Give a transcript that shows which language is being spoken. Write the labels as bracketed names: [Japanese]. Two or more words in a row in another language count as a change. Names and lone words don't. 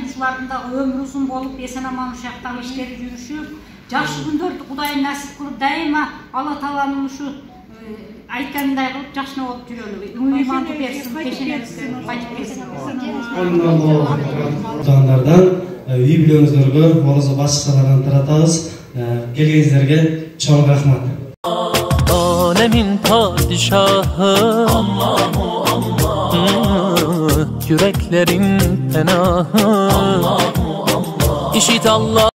[Kyrgyz] Ушулардын дагы өмүрү узун болуп, эсен-аман ушактагы иштери жүрүшүп, жакшы күндөрдү Кудай насип кылып, дайыма Алла Тааланын ушу айткандай кылып жакшы болуп жүрөлү. Ыйманды берсин, пешенебизге кайтып келсин. Кутандардан үй бүлөңүздөргө, орозо башчылардан таратабыз. Келгениңиздерге чоң рахмат. [Turkish] Alemin padişahı Allahu Allah, yüreklerin penahı Allahu Allah, işit Allah.